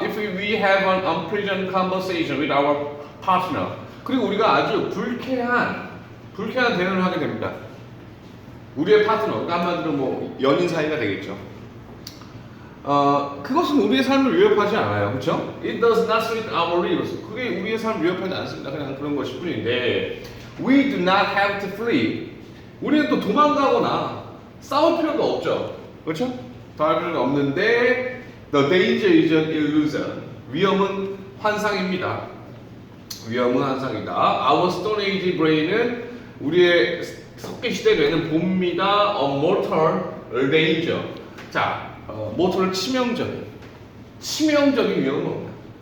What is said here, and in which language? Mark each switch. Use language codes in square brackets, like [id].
[en] If we have an unpleasant conversation with our partner, [ko] 그리고 우리가 아주 불쾌한 대화를 하게 됩니다. 우리의 파트너, 그러니까 한마디로 뭐 연인 사이가 되겠죠. 그것은 우리의 삶을 위협하지 않아요, 그렇죠? [en] It does not threaten our lives. [ko] 그게 우리의 삶을 위협하지 않습니다. 그냥 그런 것일 뿐인데, [en] we do not have to flee. [ko] 우리는 또 도망가거나 싸울 필요가 없죠, 그렇죠? 싸울 필요가 없는데, [en] the danger is an illusion. [ko] 위험은 환상입니다. 위험은 환상이다. [en] Our Stone Age brain [ko] 은 우리의 석기 시대에는 봅니다. [en] A mortal danger. [ko] 자, mortal 치명적인 위험은 뭡니까?